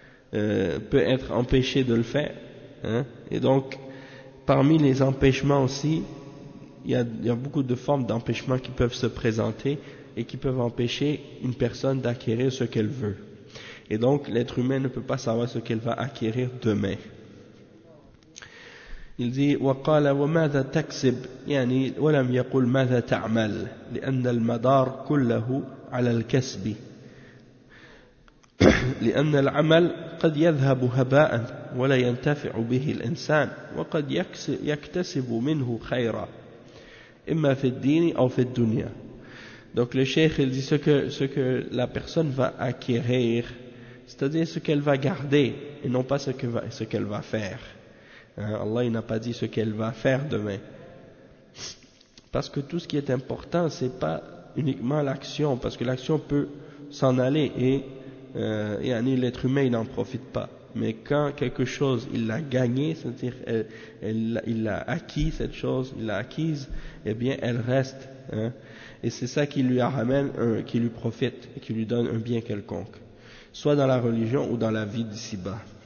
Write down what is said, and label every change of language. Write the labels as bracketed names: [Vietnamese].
[French] peut être empêché de le faire, hein. Et donc, parmi les empêchements aussi, il y a beaucoup de formes d'empêchements qui peuvent se présenter et qui peuvent empêcher une personne d'acquérir ce qu'elle veut. Et donc, l'être humain ne peut pas savoir ce qu'elle va acquérir demain. Il dit [Arabic] وقال وماذا تكسب يعني ولم يقل ماذا تعمل لأن المدار كله على الكسب لأن العمل قد يذهب هباء ولا ينتفع به الإنسان وقد يكتسب منه خيرا إما في الدين أو في الدنيا. [French] Donc le cheikh il dit ce que la personne va acquérir, c'est-à-dire ce qu'elle va garder et non pas ce qu'elle va faire. Allah il n'a pas dit ce qu'elle va faire demain, parce que tout ce qui est important c'est pas uniquement l'action, parce que l'action peut s'en aller et l'être humain il n'en profite pas, mais quand quelque chose il l'a gagné, c'est-à-dire il l'a acquis, cette chose il l'a acquise, eh bien elle reste, hein, et c'est ça qui lui ramène qui lui profite, qui lui donne un bien quelconque, soit dans la religion ou dans la vie d'ici-bas.